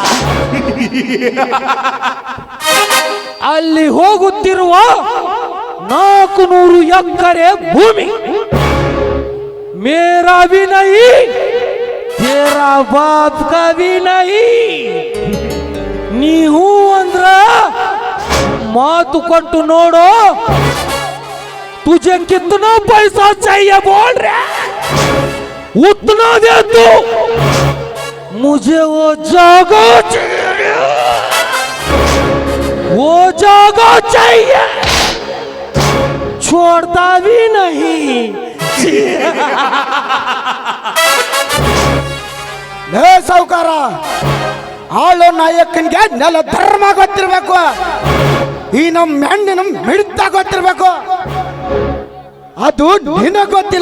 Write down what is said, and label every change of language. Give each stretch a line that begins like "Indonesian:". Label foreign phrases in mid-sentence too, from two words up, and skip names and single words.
Kannada: ಅಲ್ಲಿ ಹೋಗುತ್ತಿರುವ 400 ಎಕರೆ ಭೂಮಿ
Hindi: मेरा भी नहीं, तेरा बाप का भी नहीं.
Kannada: ನೀವು ಅಂದ್ರ ಮಾತು ಕೊಟ್ಟು ನೋಡೋ.
Hindi: तुझे कितना पैसा चाहिए बोल रहे, उतना दे दो. मुझे वो जगह चाहिए, वो जगह चाहिए, छोड़ता भी नहीं.
Kannada: ಲೇ ಸಾವುಕಾರ, ಆಳೋ ನಾಯಕನಿಗೆ ನೆಲ ಧರ್ಮ ಗೊತ್ತಿರ್ಬೇಕು. ಈ ನಮ್ಮ ಹೆಣ್ಣಿನ ಮಿಡ್ತ ಗೊತ್ತಿರ್ಬೇಕು. ಅದು ನಿನಗೆ ಗೊತ್ತಿಲ್ಲ.